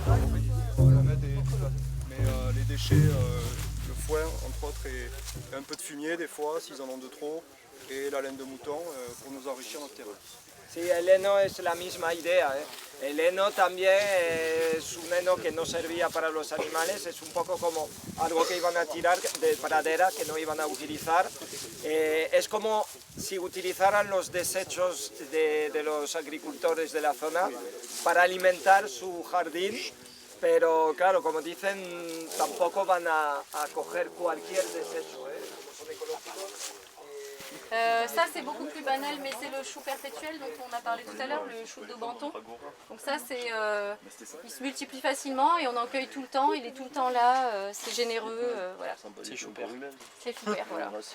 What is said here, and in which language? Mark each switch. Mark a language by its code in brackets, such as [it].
[fr] Mais les déchets, le foin entre autres et un peu de fumier des fois s'ils en ont de trop, et la laine de mouton pour nous enrichir notre terrain. [es] Sí, el heno es la misma idea. El heno también es un heno que no servía para los animales, es un poco como algo que iban a tirar de pradera, que no iban a utilizar. Es como si utilizaran los desechos de los agricultores de la zona para alimentar su jardín, pero claro, como dicen, tampoco van a coger cualquier desecho. [fr] Ça c'est beaucoup plus banal, mais c'est le chou perpétuel dont on a parlé tout à l'heure, le chou d'Aubenton. Donc ça c'est, il se multiplie facilement et on en cueille tout le temps, il est tout le temps là, c'est généreux, voilà. C'est super. C'est super, voilà.